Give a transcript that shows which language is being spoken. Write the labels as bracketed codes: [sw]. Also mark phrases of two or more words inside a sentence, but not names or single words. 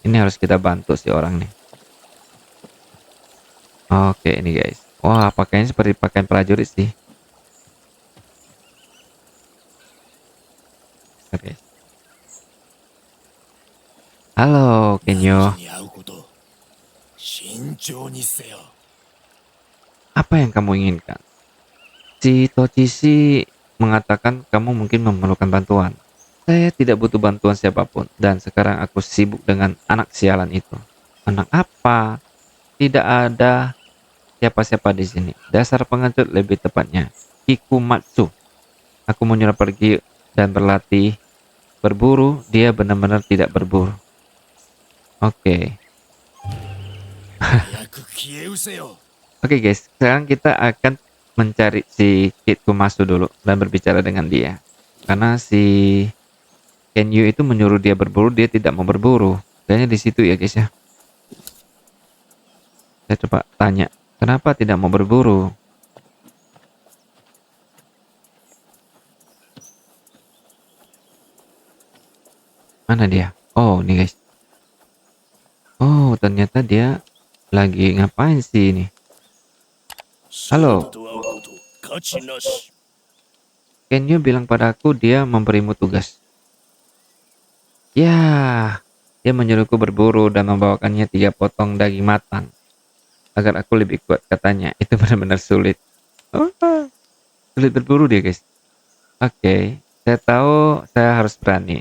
[id] Ini harus kita bantu si orang nih. Oke ini guys. Wah pakaiannya seperti pakaian prajurit sih. Oke. Halo Kenyo. [ja] に会うこと慎重にせよ。 [id] Apa yang kamu inginkan? Si Tochishi mengatakan kamu mungkin memerlukan bantuan. Saya tidak butuh bantuan siapapun dan sekarang aku sibuk dengan anak sialan itu. Anak apa? Tidak ada siapa-siapa di sini. Dasar pengecut lebih tepatnya. Kikumatsu. Aku menyuruh pergi dan berlatih berburu, dia benar-benar tidak berburu. Oke. [ja] 早く消え失せよ。 [id] Oke guys, sekarang kita akan mencari si Kid Kumasu dulu dan berbicara dengan dia. Karena si Kenyu itu menyuruh dia berburu, dia tidak mau berburu. Kayaknya di situ ya guys ya. Saya coba tanya, kenapa tidak mau berburu? Mana dia? Oh, ini guys. Oh, ternyata dia lagi ngapain sih ini? [ja] そなたと会うこと価値なし。 [id] Kenyo bilang padaku dia memberimu tugas. Ya, dia menyuruhku berburu dan membawakannya 3 potong daging matang. Agar aku lebih kuat katanya. Itu benar-benar sulit. Oh, sulit berburu dia guys. Oke, saya tahu saya harus berani.